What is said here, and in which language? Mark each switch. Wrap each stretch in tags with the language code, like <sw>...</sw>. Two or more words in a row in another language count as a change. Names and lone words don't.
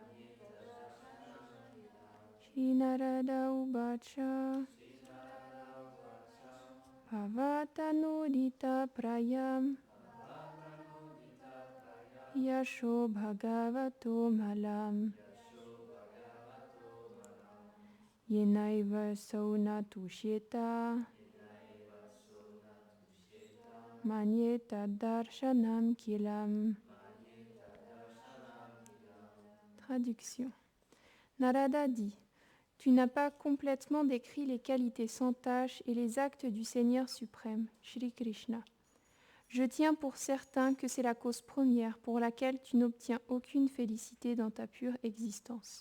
<sa>Shri Narada Uvacha Bhavatanudita Prayam Yasho Bhagavato Malam Yenaiva Saunatusheta Manyeta Darshanam Kilam.</sa> <fr>Traduction. Narada dit: Tu n'as pas complètement décrit les qualités sans tache et les actes du Seigneur suprême, Shri Krishna. Je tiens pour certain que c'est la cause première pour laquelle tu n'obtiens aucune félicité dans ta pure existence.</fr>